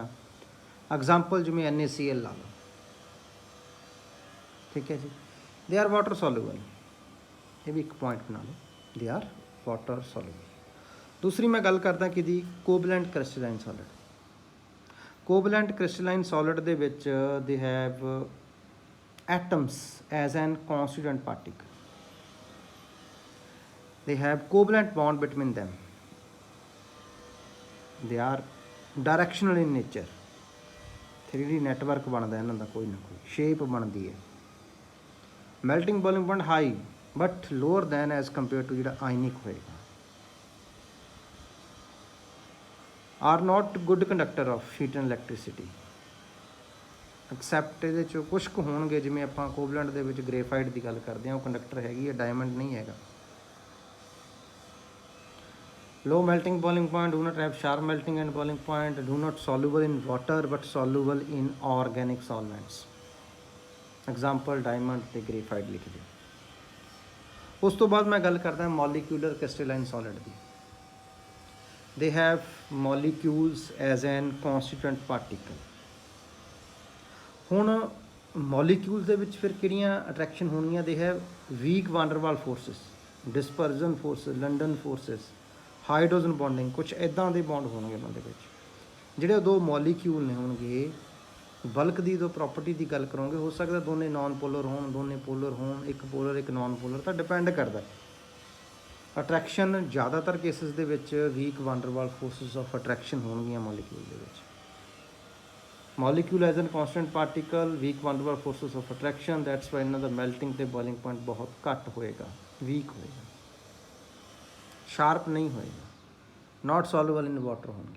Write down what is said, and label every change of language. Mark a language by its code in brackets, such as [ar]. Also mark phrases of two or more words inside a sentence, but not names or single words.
[pa] ਐਗਜ਼ਾਮਪਲ ਜਿਵੇਂ NaCl ਲਾ ਲੋ, ਠੀਕ ਹੈ ਜੀ। [en] They are water soluble, [pa] ਯੇ ਭੀ ਏਕ ਪੌਇੰਟ ਬਣਾ ਲੋ, [en] They are water soluble. [pa] ਦੂਸਰੀ ਮੈਂ ਗੱਲ ਕਰਦਾ ਕਿ ਦੀ [en] covalent crystalline solid. covalent crystalline solid [pa] ਦੇ ਵਿੱਚ [en] they have atoms as an constituent particle, they have covalent bond between them, they are directional in nature। [pa] 3D network ਬਣਦਾ ਇਨ੍ਹਾਂ ਦਾ, ਕੋਈ ਨਾ ਕੋਈ ਸ਼ੇਪ ਬਣਦੀ ਹੈ। [en] melting boiling point high but lower than as compare to [pa] ਜਿਹੜਾ ਆਇਓਨਿਕ ਹੋਏਗਾ। [en] are not good conductor of heat and electricity, except [pa] ਯੇ ਕੁਛ ਕੁਛ ਹੋਣਗੇ, ਜਿਵੇਂ ਆਪਾਂ ਕੋਵੇਲੈਂਟ ਦੇ ਵਿੱਚ ਗ੍ਰੇਫਾਈਟ ਦੀ ਗੱਲ ਕਰਦੇ ਹਾਂ, ਉਹ ਕੰਡਕਟਰ ਹੈਗੀ ਹੈ, ਡਾਇਮੰਡ ਨਹੀਂ ਹੈਗਾ। [en] Low melting boiling point, do not have sharp melting and boiling point, do not soluble in water but soluble in organic solvents। [pa] Example diamond ते graphite लिख दिए। ਉਸ ਤੋਂ ਬਾਅਦ ਮੈਂ ਗੱਲ ਕਰਦਾ [en] molecular crystalline solid [pa] ਦੀ। [en] They have molecules as an constituent particle। [pa] हुण molecules दे विच फिर किहड़ियां attraction होणियां? [en] They have weak van der Waals forces, dispersion forces, London forces, hydrogen bonding, [pa] ਕੁਛ ਇੱਦਾਂ ਦੇ ਬਾਂਡ ਹੋਣਗੇ ਉਨ੍ਹਾਂ ਦੇ ਵਿੱਚ। ਜਿਹੜੇ ਦੋ ਮੌਲੀਕਿਊਲ ਨੇ ਹੋਣਗੇ, ਬਲਕ ਦੀ ਦੋ ਪ੍ਰਾਪਰਟੀ ਦੀ ਗੱਲ ਕਰੋਗੇ, ਹੋ ਸਕਦਾ ਦੋਨੋਂ [en] non polar [pa] ਹੋਣ, ਦੋਨੋਂ ਪੋਲਰ ਹੋਣ, ਇੱਕ ਪੋਲਰ ਇੱਕ [en] non polar, [pa] ਤਾਂ ਡਿਪੈਂਡ ਕਰਦਾ। ਅਟ੍ਰੈਕਸ਼ਨ ਜ਼ਿਆਦਾਤਰ ਕੇਸਿਸ ਦੇ ਵਿੱਚ [en] weak van der Waals forces of attraction [pa] ਹੋਣਗੀਆਂ ਮੌਲੀਕਿਊਲ ਦੇ ਵਿੱਚ। [en] molecule as an constant particle, weak van der Waals forces of attraction, that's why [pa] ਇਨ੍ਹਾਂ ਦਾ ਮੈਲਟਿੰਗ ਤੇ [en] boiling point [pa] ਬਹੁਤ ਘੱਟ ਹੋਏਗਾ, ਵੀਕ ਹੋਏਗਾ, ਸ਼ਾਰਪ ਨਹੀਂ ਹੋਏਗਾ, [en] not soluble in water [pa] ਹੋਣਗੇ।